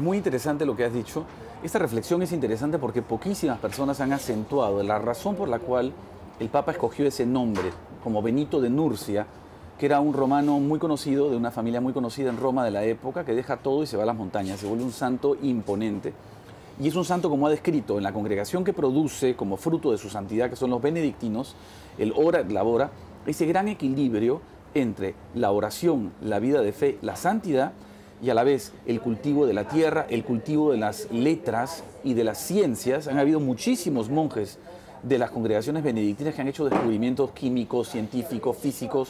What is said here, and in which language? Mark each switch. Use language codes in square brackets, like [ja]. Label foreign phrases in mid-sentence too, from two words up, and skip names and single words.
[es] Es muy interesante lo que has dicho. Esta reflexión es interesante porque poquísimas personas han acentuado la razón por la cual el Papa escogió ese nombre, como Benito de Nurcia, que era un romano muy conocido, de una familia muy conocida en Roma de la época, que deja todo y se va a las montañas, se vuelve un santo imponente. Y es un santo, como ha descrito, en la congregación que produce como fruto de su santidad, que son los benedictinos, el [la] ora et labora, [es] ese gran equilibrio entre la oración, la vida de fe, la santidad, y a la vez el cultivo de la tierra, el cultivo de las letras y de las ciencias. Han habido muchísimos monjes de las congregaciones benedictinas que han hecho descubrimientos químicos, científicos, físicos.